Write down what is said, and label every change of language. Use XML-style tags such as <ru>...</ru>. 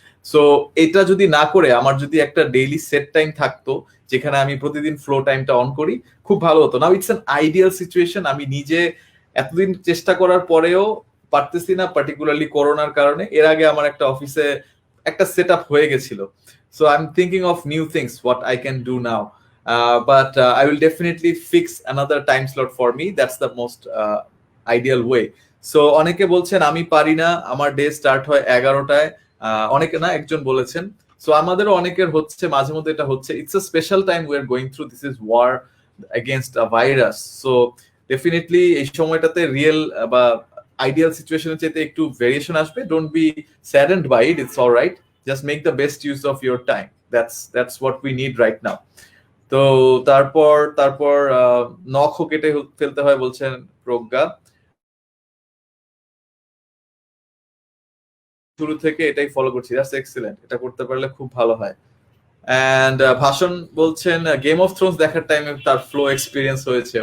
<bn>So এটা যদি না করে আমার যদি একটা ডেইলি সেট টাইম থাকতো যেখানে আমি প্রতিদিন ফ্লো টাইমটা অন করি, খুব ভালো হতো।</bn> <en>Now it's an ideal situation.</en> <bn>আমি নিজে এতদিন চেষ্টা করার পরেও পারতেছি না, পার্টিকুলারলি করোনার কারণে। এর আগে আমার একটা অফিসে একটা সেট আপ হয়ে গেছিল।</bn> <en>So I'm thinking of new things, what I can do now. But I will definitely fix another time slot for me. That's the most ideal way.</en> <bn>So অনেকে বলছেন আমি পারি না, আমার ডে স্টার্ট হয় 11টায়, অনেকে না, একজন বলেছেন। সো আমাদেরও অনেকের হচ্ছে, মাঝে মধ্যে এটা হচ্ছে।</bn> <en>It's a special time we are going through, this is war against a virus.</en> <bn>So definitely এই সময়টাতে রিয়েল বা আইডিয়াল সিচুয়েশনের চাইতে একটু ভেরিয়েশন আসবে।</bn> <en>Don't be saddened by it, it's alright. Just make the best use of your time. That's what we need right now.</en> <bn>তো তারপর নখও কেটে ফেলতে হয় বলছেন প্রজ্ঞা। শুরু থেকে এটাই ফলো করছি,</bn> <en>That's excellent.</en> <bn>এটা করতে পারলে খুব ভালো হয়। এন্ড ভাষণ বলছেন গেম অফ থ্রোনস দেখার টাইমে তার ফ্লো এক্সপিরিয়েন্স হয়েছে।</bn>